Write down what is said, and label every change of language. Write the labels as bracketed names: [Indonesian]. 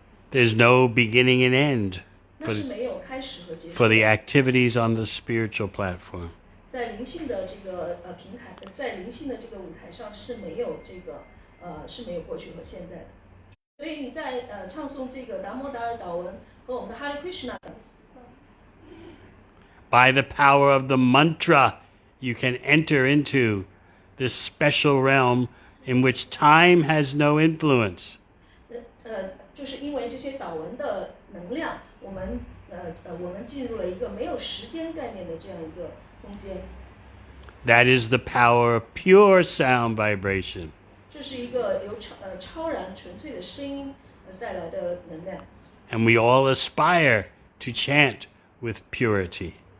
[English] There's no beginning and end [Chinese] 那是没有开始和结束。 [English] for the activities on the spiritual platform. [Chinese] 在灵性的这个平台，在灵性的这个舞台上是没有这个是没有过去和现在的。所以你在唱诵这个达摩达尔祷文和我们的 Hare Krishna 等。 [English] By the power of the mantra, you can enter into this special realm in which time has no influence. [Chinese] 就是因为这些祷文的能量，我们进入了一个没有时间概念的这样一个空间。 [English] That is the power of pure sound vibration. [Chinese] 这是一个由超然纯粹的声音带来的能量。 [English] And we all aspire to chant with purity.